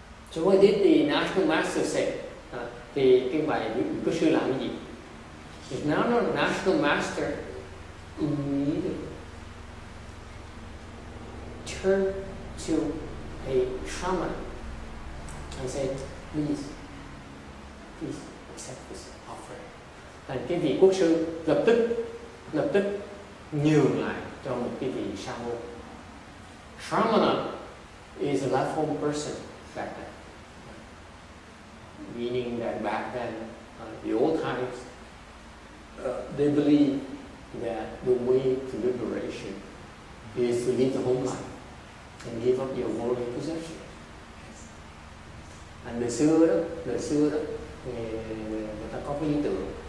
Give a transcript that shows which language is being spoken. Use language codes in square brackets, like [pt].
[en] So what did the national master say? [vi] Thì cái bài quốc sư làm cái gì? [en] If now the national master immediately turn to a shaman and said, please accept this offering. [vi] Thành cái vị quốc sư lập tức nhường lại cho một cái vị sa môn. [en] Shramana is a left-home person back then, meaning that back then, the old times, they believed that the way to liberation is to leave the home life and give up your worldly possession. [vi] And đời xưa đó người ta có cái lý tưởng